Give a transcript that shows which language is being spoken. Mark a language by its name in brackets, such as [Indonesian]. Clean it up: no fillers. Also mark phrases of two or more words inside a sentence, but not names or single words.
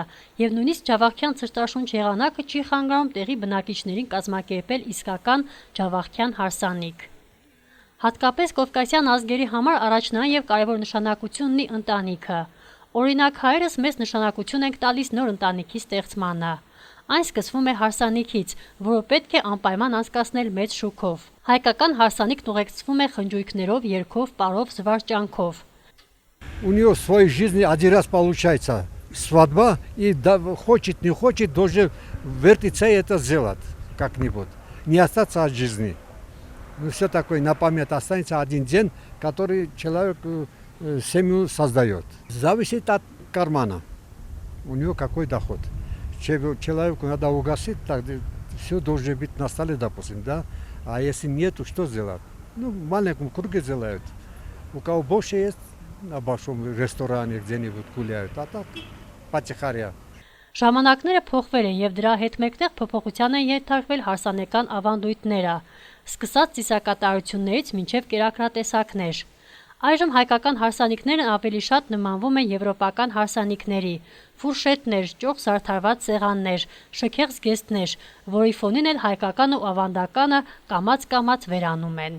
[Armenian] եւ նույնիսկ ջավախյան ցրտաշունչ եղանակը չի խանգարում տեղի բնակիչներին կազմակերպել իսկական ջավախյան հարսանիք։ Հատկապես կովկասյան ազգերի համար առաջնային եւ կարեւոր նշանակություն ունի ընտանիքը։ Օրինակ հայերս մեծ նշանակություն ենք տալիս նոր ընտանիքի ստեղծմանը։ Այն սկսվում է հարսանիքից, որը պետք է անպայման անցկացնել մեծ շուքով։ Հայկական հարսանիքն ուղեկցվում է խնջույքներով, երգով, պարով, զվարճանքով։ [Russian] У него в своей жизни один раз получается свадьба, и хочет, не хочет, должен вертиться и это сделать как-нибудь. Не остаться от жизни. Ну, все такое на память останется один день, который человек семью создает. Зависит от кармана. У него какой доход. Человеку надо угасить, так все должно быть на столе, допустим, да? А если нету, что сделать? Ну, в маленьком круге делают. У кого больше есть, на большом ресторане где-нибудь гуляют, а так потихаря. [Armenian] Ժամանակները փոխվել են եւ դրա հետ մեկտեղ փոփոխության են ենթարկվել հարսանեկան ավանդույթները, սկսած ծիսակատարություններից մինչեւ կերակրատեսակներ։ Այժմ հայկական հարսանիքներն ավելի շատ նմանվում են եվրոպական հարսանիքների՝ ֆուրշետներ, ճոխ զարդարված սեղաններ, շքեղ զգեստներ, որի ֆոնին էլ հայկական ու ավանդականը կամաց-կամաց վերանում են։